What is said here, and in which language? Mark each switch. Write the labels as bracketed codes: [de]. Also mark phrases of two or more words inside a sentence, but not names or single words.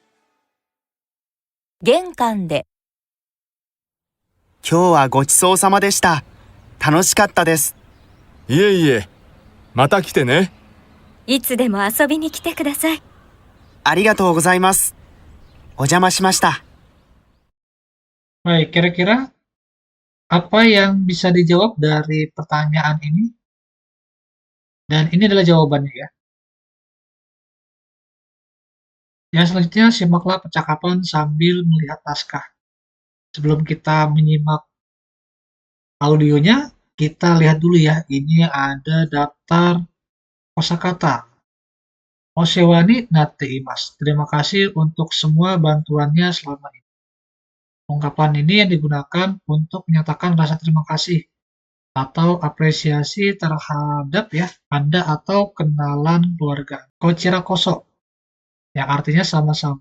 [ja] 玄関で今日はごちそうさまでした。楽しかったです。いえいえ、また来てね。いつでも遊びに来てください。ありがとうございます。お邪魔しました。 [id] Baik, kira-kira apa yang bisa dijawab dari pertanyaan ini? Dan ini adalah jawabannya ya. Yang selanjutnya, simaklah percakapan sambil melihat naskah. Sebelum kita menyimak audionya, kita lihat dulu ya. Ini ada daftar kosakata. [ja] お世話になっています. [id] Terima kasih untuk semua bantuannya selama ini. Ungkapan ini yang digunakan untuk menyatakan rasa terima kasih atau apresiasi terhadap ya Anda atau kenalan keluarga. [ja] こちらこそ, [id] yang artinya sama-sama.